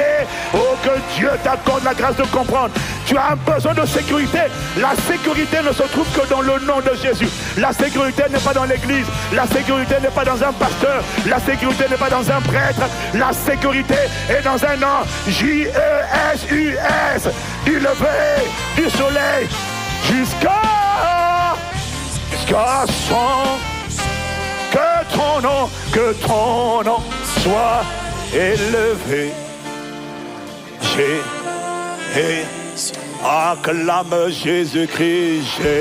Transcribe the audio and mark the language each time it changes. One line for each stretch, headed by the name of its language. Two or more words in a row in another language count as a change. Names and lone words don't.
French: Oh, que Dieu t'accorde la grâce de comprendre. Tu as un besoin de sécurité. La sécurité ne se trouve que dans le nom de Jésus. La sécurité n'est pas dans l'église. La sécurité n'est pas dans un pasteur. La sécurité n'est pas dans un prêtre. La sécurité est dans un nom. J-E-S-U-S. Du lever du soleil jusqu'à son. Que ton nom soit élevé. Acclame Jésus-Christ.